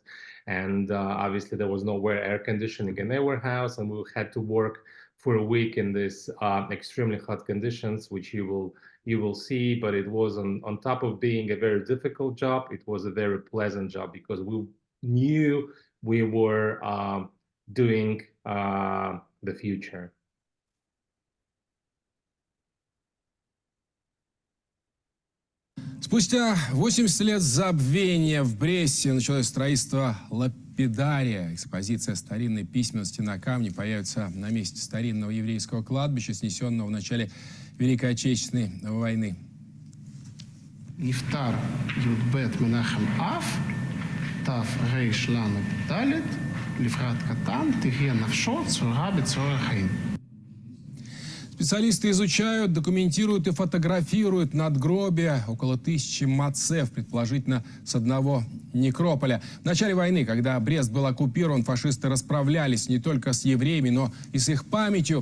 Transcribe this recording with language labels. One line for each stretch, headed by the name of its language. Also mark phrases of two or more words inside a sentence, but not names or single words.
English: And obviously there was nowhere air conditioning in the warehouse, and we had to work for a week in this extremely hot conditions, which you will see. But it was on top of being a very difficult job, it was a very pleasant job, because we knew we were doing the future.
Russian: Спустя 80 лет забвения в Бресте началось строительство лапидария. Экспозиция старинной письменности на камне появится на месте старинного еврейского кладбища, снесенного в начале Великой Отечественной войны.
Hebrew: נפטר י"ב מנחם אב, תר"ל ד', לפרט קטן, תהיה נפשו צרורה בצרור החיים.
Russian: Специалисты изучают, документируют и фотографируют надгробия, около 1000 мацев, предположительно с одного некрополя. В начале войны, когда Брест был оккупирован, фашисты расправлялись не только с евреями, но и с их памятью.